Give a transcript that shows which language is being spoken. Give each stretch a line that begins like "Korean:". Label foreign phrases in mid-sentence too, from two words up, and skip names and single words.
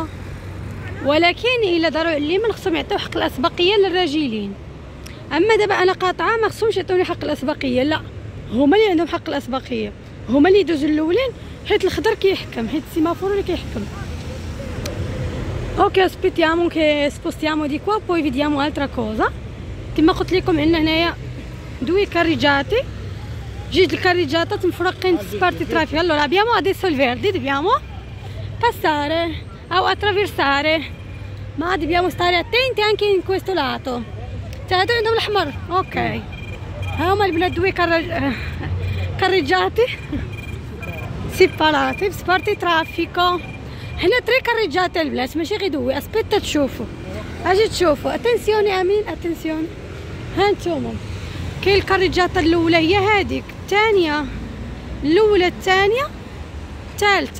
Arabic: ولكن الا داروا على اليمين خصهم يعطيو حق الاسبقيه للراجلين. اما دابا انا قاطعه ما خصهمش يعطوني حق الاسبقيه، لا، هما اللي عندهم حق الاسبقيه، هما اللي يدوزوا الاولين، حيت الخضر كيحكم، حيت السيمافورو اللي كيحكم. اوكي،
Italian: aspettiamo che spostiamo di qua poi vediamo altra cosa.
Arabic: كما قلت لكم عندنا هنايا
Italian: due carreggiate,
Arabic: جوج الكاريجاتات مفرقين
Italian: spartitraffico. Allora abbiamo adesso il verde, dobbiamo passare o attraversare, ma dobbiamo stare attenti anche in questo lato.
Arabic: هادو عندهم الاحمر. اوكي، هما البنات
Italian: due carreggiate separate
Arabic: بسبارتي ترافيكو. هنا
Italian: tre carreggiate
Arabic: البنات، ماشي غير دوي. اسبيتا تشوفوا، اجي تشوفوا. اتنسيوني امين، اتنسيوني. ها نتوما كاين الكاريجاتا الاولى هي هذيك، الثانيه الاولى، الثانيه، الثالثه.